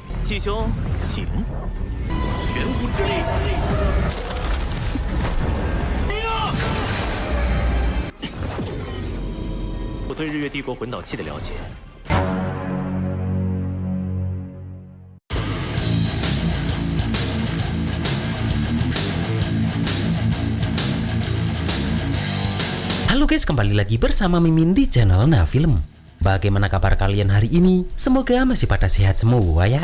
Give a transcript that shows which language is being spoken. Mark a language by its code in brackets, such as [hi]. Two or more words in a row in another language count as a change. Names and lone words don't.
[zh] 七兄，请。玄武之力。我对日月帝国魂导器的了解。 [id] Halo guys, kembali lagi bersama Mimin di channel Nah Film. Bagaimana kabar kalian hari ini? Semoga masih pada sehat semua ya.